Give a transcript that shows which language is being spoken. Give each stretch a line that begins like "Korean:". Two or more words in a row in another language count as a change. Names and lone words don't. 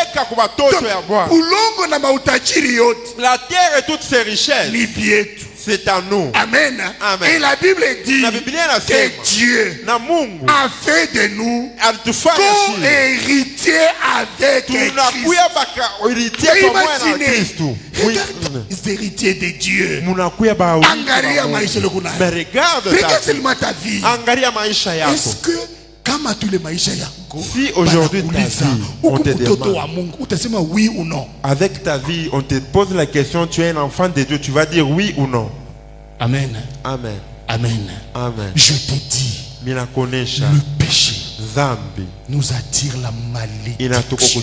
French: La terre et toutes ses richesses, c'est à nous. Amen. Amen. Et la Bible dit que Dieu a fait de nous co-héritiers avec Christ. Imaginez, regarde les héritiers de Dieu.
Swahili: Angalia maisha lokuna.
French: Regarde seulement ta vie. Est-ce que kama tous les
Swahili: maisha yako,
French: si aujourd'hui ta vie, on te demande, oui ou non? Avec ta vie, on te pose la question, tu es un enfant de Dieu, tu vas dire oui ou non? Amen. Amen. Amen. Amen. Je te dis, le péché nous attire la malédiction.